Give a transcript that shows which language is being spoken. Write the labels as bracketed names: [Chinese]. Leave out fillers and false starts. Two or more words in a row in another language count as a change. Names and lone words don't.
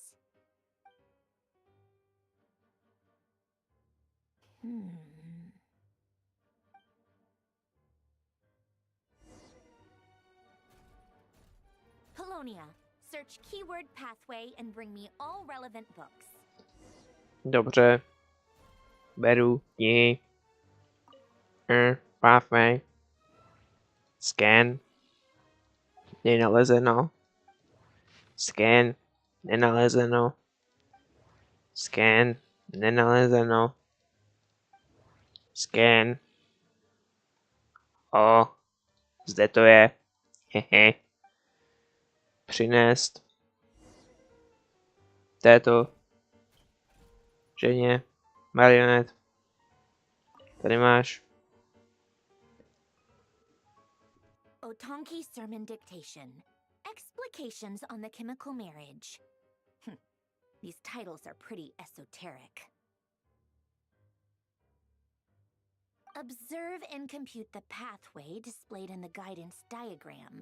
[English] Polonia, search keyword pathway and bring me all relevant books. [Czech] Dobře. Beru knihy. [English] Pathway. Scan. [Czech] Nenalezeno. Scan. Nenalezeno. Scan. Nenalezeno. Scan. O. Zde to je. Hehe. Přinést. Této. Ženě. Marionet. Tady máš. [English] Otonki Sermon Dictation. Explications on the Chemical Marriage. These titles are pretty esoteric. Observe and compute the pathway displayed in the guidance diagram.